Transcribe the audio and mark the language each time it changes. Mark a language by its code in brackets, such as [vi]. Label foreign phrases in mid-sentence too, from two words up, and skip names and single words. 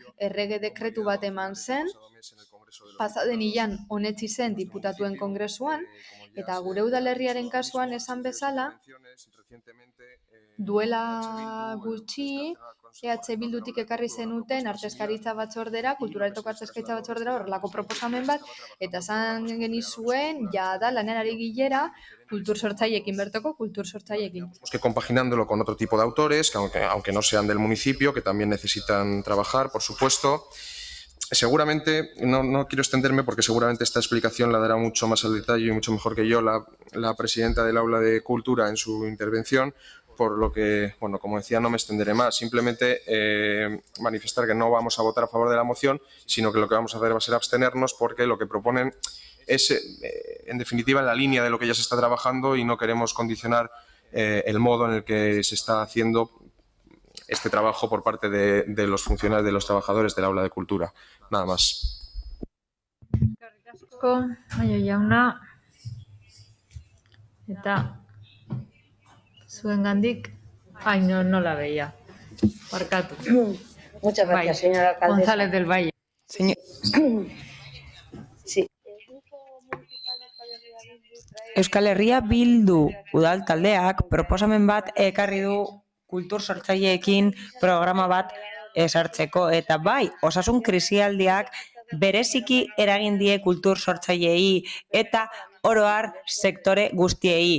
[eu] Errege dekretu bat eman zen, pasaden hilean onetsi zen diputatuen kongresuan, eta gure udalerriaren kasuan esan bezala, duela gutxi, EH Bildutik ekarri zenuten artezkaritza batzordera, kulturaletoko artezkaritza batzordera horrelako proposamen bat, eta esan genizuen, da lanean ari gilera, kultur sortzaileekin, bertoko kultur sortzaileekin. [es] Que compaginándolo con otro tipo de autores, que aunque no sean del municipio, que también necesitan trabajar, por supuesto. Seguramente, no quiero extenderme porque seguramente esta explicación la dará mucho más al detalle y mucho mejor que yo la presidenta del Aula de Cultura en su intervención, por lo que, bueno, como decía, no me extenderé más. Simplemente manifestar que no vamos a votar a favor de la moción, sino que lo que vamos a hacer va a ser abstenernos porque lo que proponen es, en definitiva, en la línea de lo que ya se está trabajando y no queremos condicionar el modo en el que se está haciendo este trabajo por parte de los funcionarios, de los trabajadores del Aula de Cultura. Nada más. [eu] Eskerrik asko, Aio jauna. Eta zuengandik, [es] no la veía. [eu] Barkatu. [es] Muchas gracias, señora alcaldesa. González del Valle. Sí. [eu] Euskal Herria Bildu udal taldeak proposamen bat ekarri du kultur sortzaileekin programa bat esartzeko, eta bai, osasun krisialdiak bereziki eragin die kultur sortzaileei eta oro har sektore guztiei.